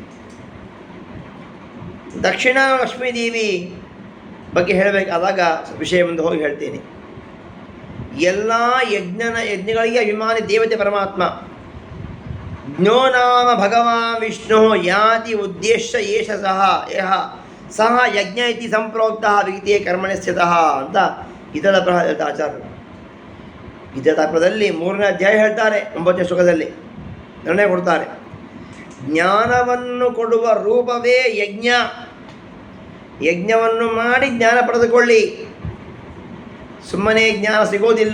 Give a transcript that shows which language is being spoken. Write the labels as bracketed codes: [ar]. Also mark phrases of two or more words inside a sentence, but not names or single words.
[kn] ದಕ್ಷಿಣ ಲಕ್ಷ್ಮೀದೇವಿ ಬಗ್ಗೆ ಹೇಳಬೇಕಾದಾಗ ವಿಷಯ ಮುಂದೆ ಹೋಗಿ ಹೇಳ್ತೀನಿ. ಎಲ್ಲ ಯಜ್ಞಗಳಿಗೆ ಅಭಿಮಾನಿ ದೇವತೆ ಪರಮಾತ್ಮ. [sa] ಜ್ಞೋ ನಾಮ ಭಗವಾನ್ ವಿಷ್ಣು ಯಾತಿ ಉದ್ದೇಶ ಏಷ ಸಹ ಯಜ್ಞ ಇತಿ ಸಂಪ್ರೋಕ್ತ ವಿಗೀತೆ ಕರ್ಮಣಿ ಸ್ಥಿತಃ [kn] ಅಂತ ಗೀತಾ ಹೇಳ್ತಾ ಆಚಾರ್ಯರು. ಗೀತಾ ತಾತ್ಪರ್ಯದಲ್ಲಿ 3ನೇ ಅಧ್ಯಾಯ ಹೇಳ್ತಾರೆ, 9ನೇ ಶ್ಲೋಕದಲ್ಲಿ ನಿರ್ಣಯ ಕೊಡ್ತಾರೆ. ಜ್ಞಾನವನ್ನು ಕೊಡುವ ರೂಪವೇ ಯಜ್ಞ. ಯಜ್ಞವನ್ನು ಮಾಡಿ ಜ್ಞಾನ ಪಡೆದುಕೊಳ್ಳಿ. ಸುಮ್ಮನೆ ಜ್ಞಾನ ಸಿಗೋದಿಲ್ಲ.